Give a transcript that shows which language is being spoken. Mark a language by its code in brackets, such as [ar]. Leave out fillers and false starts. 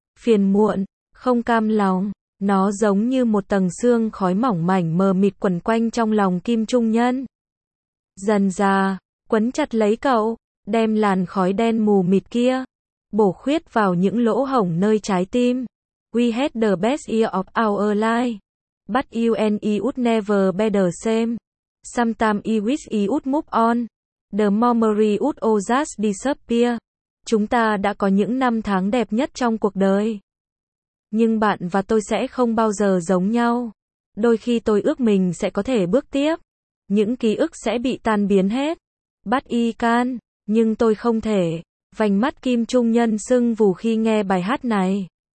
[vi] Phiền muộn, không cam lòng. Nó giống như một tầng xương khói mỏng mảnh mờ mịt quẩn quanh trong lòng Kim Trung Nhân. Dần dà, quấn chặt lấy cậu, đem làn khói đen mù mịt kia bổ khuyết vào những lỗ hổng nơi trái tim. [en] We had the best year of our life. But you and I would never be the same. Sometimes I wish I would move on. The memory would all just disappear. [vi] Chúng ta đã có những năm tháng đẹp nhất trong cuộc đời. Nhưng bạn và tôi sẽ không bao giờ giống nhau. Đôi khi tôi ước mình sẽ có thể bước tiếp. Những ký ức sẽ bị tan biến hết. [en] But I can. [vi] Nhưng tôi không thể. Vành mắt Kim Trung Nhân sưng vù khi nghe bài hát này.